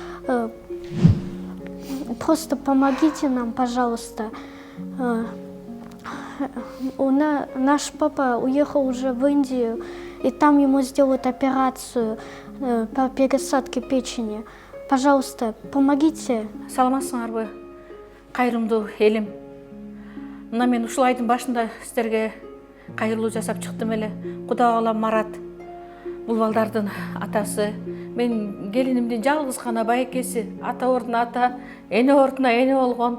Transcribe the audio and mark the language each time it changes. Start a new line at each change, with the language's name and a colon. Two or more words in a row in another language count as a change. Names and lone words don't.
Russian: Просто помогите нам, пожалуйста. Наш папа уехал уже в Индию, и там ему сделают операцию по пересадке печени. Пожалуйста, помогите.
Kyrgyz: Саламатсыңарбы, кайрымдуу элим. Мына мен ушул айдын башында сиздерге кайрылуу жасап чыктым эле. Кудай каалам Марат бул балдардын атасы. Мен келинимдин жалгыз гана байекеси, ата ордуна ата, эне ордуна эне болгон.